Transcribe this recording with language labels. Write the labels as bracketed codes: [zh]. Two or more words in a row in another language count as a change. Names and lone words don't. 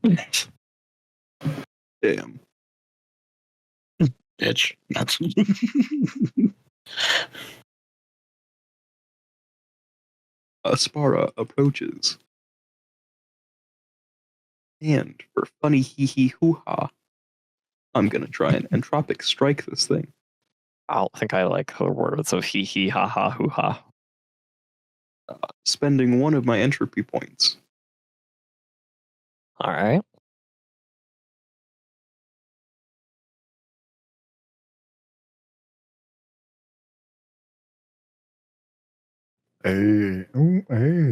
[en] Damn. bitch. That's Aspara approaches. And for funny hee-hee-hoo-ha, I'm going to try and entropic strike this thing. I don't think I like the words of hee hee ha ha hoo ha. Spending one of my entropy points. All right. Hey.